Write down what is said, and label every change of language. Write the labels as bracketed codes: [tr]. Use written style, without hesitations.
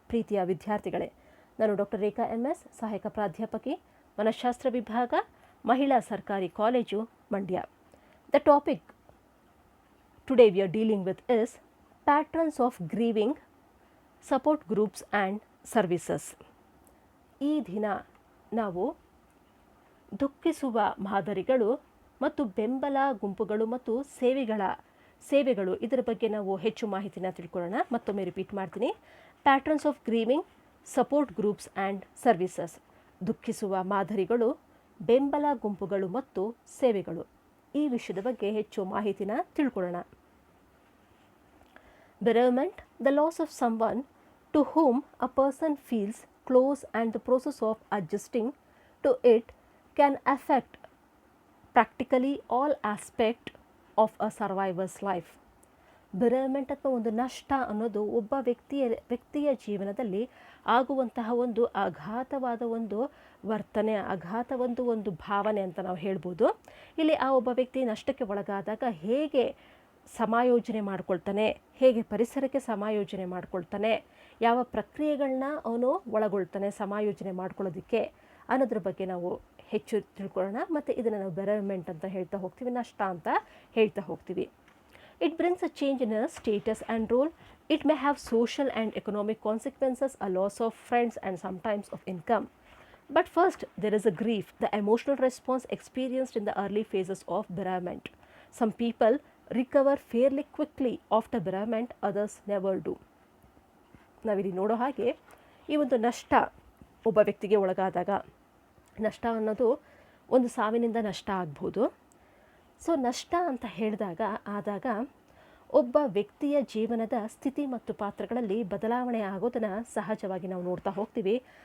[kn] ಪ್ರೀತಿಯ ವಿದ್ಯಾರ್ಥಿಗಳೇ, ನಾನು ಡಾಕ್ಟರ್ ರೇಖಾ MS, ಸಹಾಯಕ ಪ್ರಾಧ್ಯಾಪಕಿ, ಮನಃಶಾಸ್ತ್ರ ವಿಭಾಗ, ಮಹಿಳಾ ಸರ್ಕಾರಿ college, Mandya. [en] The topic today we are dealing with is patterns of grieving, support groups and services. [kn] ಈ ದಿನ ನಾವು ದುಃಖಿಸುವ ಮಾದರಿಗಳು ಮತ್ತು ಬೆಂಬಲ ಗುಂಪುಗಳು ಮತ್ತು ಸೇವೆಗಳು ಇದರ ಬಗ್ಗೆ ನಾವು ಹೆಚ್ಚು ಮಾಹಿತಿನ ತಿಳ್ಕೊಳ್ಳೋಣ. ಮತ್ತೊಮ್ಮೆ ರಿಪೀಟ್ ಮಾಡ್ತೀನಿ. [en] Patterns of grieving, support groups and services. [kn] ದುಃಖಿಸುವ ಮಾದರಿಗಳು, ಬೆಂಬಲ ಗುಂಪುಗಳು ಮತ್ತು ಸೇವೆಗಳು. ಈ ವಿಷಯದ ಬಗ್ಗೆ ಹೆಚ್ಚು ಮಾಹಿತಿನ ತಿಳ್ಕೊಳ್ಳೋಣ. [en] Bereavement, the loss of someone to whom a person feels close, and the process of adjusting to it can affect practically all aspect of a survivor's life. [kn] ಬೆರೆವ್ಮೆಂಟ್ ಅಥವಾ ಒಂದು ನಷ್ಟ ಅನ್ನೋದು ಒಬ್ಬ ವ್ಯಕ್ತಿಯ ಜೀವನದಲ್ಲಿ ಆಗುವಂತಹ ಒಂದು ಆಘಾತವಾದ ಒಂದು ವರ್ತನೆ, ಒಂದು ಭಾವನೆ ಅಂತ ನಾವು ಹೇಳ್ಬೋದು. ಇಲ್ಲಿ ಆ ಒಬ್ಬ ವ್ಯಕ್ತಿ ನಷ್ಟಕ್ಕೆ ಒಳಗಾದಾಗ ಹೇಗೆ ಸಮಾಯೋಜನೆ ಮಾಡ್ಕೊಳ್ತಾನೆ, ಹೇಗೆ ಪರಿಸರಕ್ಕೆ ಸಮಾಯೋಜನೆ ಮಾಡ್ಕೊಳ್ತಾನೆ, ಯಾವ ಪ್ರಕ್ರಿಯೆಗಳನ್ನ ಅವನು ಒಳಗೊಳ್ತಾನೆ ಸಮಾಯೋಜನೆ ಮಾಡ್ಕೊಳ್ಳೋದಕ್ಕೆ ಅನ್ನೋದ್ರ ಬಗ್ಗೆ ನಾವು ಹೆಚ್ಚು ತಿಳ್ಕೊಳ್ಳೋಣ. ಮತ್ತು ಇದನ್ನು ನಾವು ಬೆರೆವ್ಮೆಂಟ್ ಅಂತ ಹೇಳ್ತಾ ಹೋಗ್ತೀವಿ, ನಷ್ಟ ಅಂತ ಹೇಳ್ತಾ ಹೋಗ್ತೀವಿ. [en] It brings a change in a status and role. It may have social and economic consequences, a loss of friends and sometimes of income. But first, there is a grief, the emotional response experienced in the early phases of bereavement. Some people recover fairly quickly after bereavement, others never do. [kn] ನಾವಿಲ್ಲಿ ನೋಡೋ ಹಾಗೆ ಈ ಒಂದು ನಷ್ಟ ಒಬ್ಬ ವ್ಯಕ್ತಿಗೆ ಒಳಗಾದಾಗ, ನಷ್ಟ ಅನ್ನೋದು ಒಂದು ಸಾವಿನಿಂದ ನಷ್ಟ ಆಗ್ಬೋದು. ಸೊ ನಷ್ಟ ಅಂತ ಆದಾಗ ಒಬ್ಬ ವ್ಯಕ್ತಿಯ ಜೀವನದ ಸ್ಥಿತಿ ಮತ್ತು ಪಾತ್ರಗಳಲ್ಲಿ ಬದಲಾವಣೆ ಆಗೋದನ್ನು ಸಹಜವಾಗಿ ನಾವು ನೋಡ್ತಾ ಹೋಗ್ತೀವಿ.